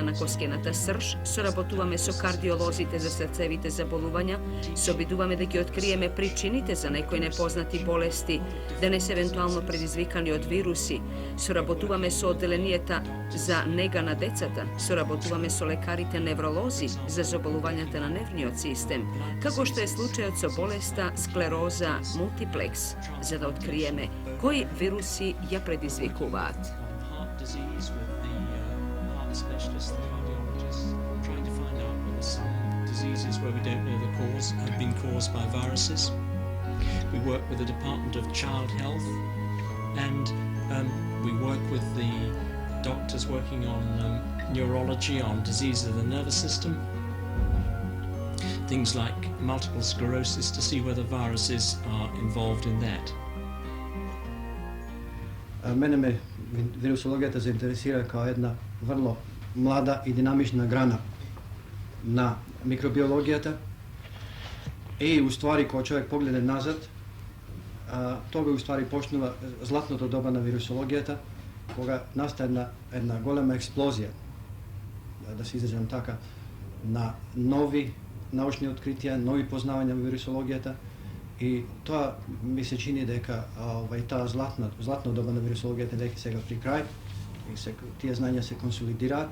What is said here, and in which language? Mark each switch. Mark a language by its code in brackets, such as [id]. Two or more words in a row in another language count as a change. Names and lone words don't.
[mk] на коскената срж, соработуваме со кардиолозите за срцевите заболувања, се обидуваме да ги откриеме причините за некои непознати болести, да не се евентуално предизвикани од вируси, соработуваме со оделенијата за нега на децата, соработуваме со лекарите невролози за заболувањата на нервниот систем, како што е случајот со болеста склероза мултиплекс, за да откриеме кои вируси ја предизвикуваат. [en] Diseases where we don't know the cause have been caused by viruses. We work with the Department of Child Health, and we work with the doctors working on neurology, on diseases of the nervous system. Things like multiple sclerosis, to see whether viruses are involved in that. [mk] Mene me virusologiјата заинтересира као една врло млада и динамична грана на микробиологијата и уствари кога човек погледа назад, тога уствари почнува златното доба на вирусологијата, кога наста една голема експлозија, да се изразам така, на нови научни откритија, нови познавања во вирусологијата и тоа ми се чини дека таа златно доба на вирусологијата дека сега при крај и тие знања се консолидираат.